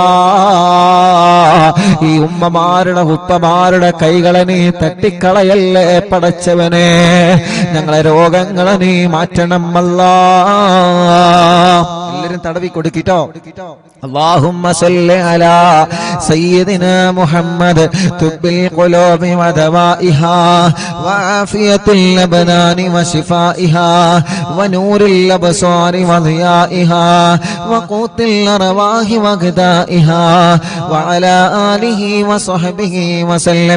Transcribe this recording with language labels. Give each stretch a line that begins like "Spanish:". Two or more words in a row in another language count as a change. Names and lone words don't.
Malayalam: ഈ ഉമ്മമാരുടെ ഉപ്പമാരുടെ കൈകളെ നീ തട്ടിക്കളയല്ലേ പടച്ചവനെ. ഞങ്ങളെ രോഗങ്ങളെ നീ മാറ്റണം അല്ലാ. എല്ലാവരും തടവി കൊടുക്കിട്ടോ.
Arabic: اللهم صل على سيدنا محمد طب القلوب ودوائها وعافية الأبدان وشفائها ونور الأبصار وضيائها وقوت الأرواح وغذائها وعلى آله وصحبه وسلم.